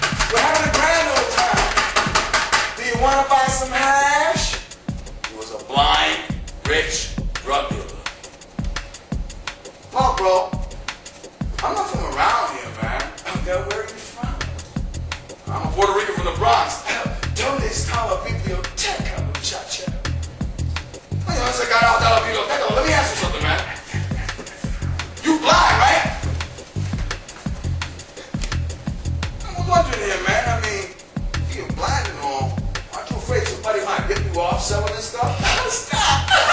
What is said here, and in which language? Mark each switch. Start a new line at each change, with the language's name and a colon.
English: We're having a grand old time. Do you want to buy some hash? He was a blind, rich drug dealer. Oh, bro, I'm not from around here, man. Where are you from? I'm a Puerto Rican from the Bronx.
Spanish: ¿Dónde está la biblioteca, muchacha? Oye, no se carajo está la biblioteca.
English: Let me ask you something, man. You blind, right? I'm wondering here, man. I mean, you're blind and all. Aren't you afraid somebody might rip you off selling this stuff? Stop!